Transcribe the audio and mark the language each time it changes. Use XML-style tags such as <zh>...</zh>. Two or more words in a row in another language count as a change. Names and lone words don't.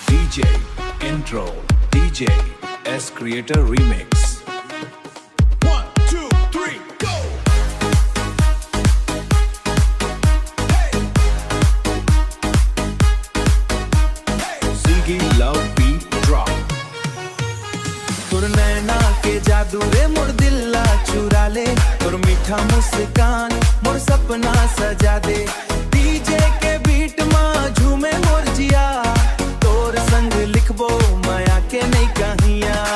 <en>DJ intro, DJ S Creator remix. 1, 2, 3, go. Ziggy Love Beat Drop.</en> <hne>तुर नैना के जादू रे मोर दिल्ला चुरा ले, तुर मीठा मुस्कान मोर सपना सजा दे। डीजे के बीट माँ झूमे मोर जिया, तोर संग लिखबो माया के नहीं कहिया।</hne>